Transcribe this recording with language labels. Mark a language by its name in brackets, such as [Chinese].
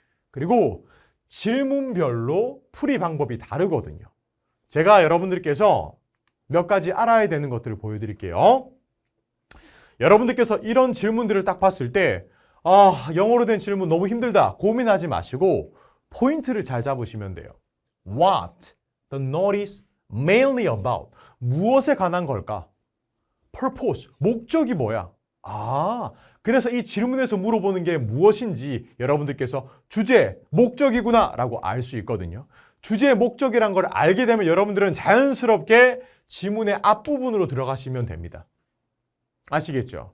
[Korean] 그리고 질문별로 풀이 방법이 다르거든요. 제가 여러분들께서 몇 가지 알아야 되는 것들을 보여드릴게요. 여러분들께서 이런 질문들을 딱 봤을 때 영어로 된 질문 너무 힘들다 고민하지 마시고 포인트를 잘 잡으시면 돼요. [English] What the notice mainly about? [Korean] 무엇에 관한 걸까? Purpose, 목적이 뭐야? 그래서 이 질문에서 물어보는 게 무엇인지 여러분들께서 주제, 목적이구나 라고 알 수 있거든요. 주제, 목적이란 걸 알게 되면 여러분들은 자연스럽게 지문의 앞부분으로 들어가시면 됩니다. 아시겠죠?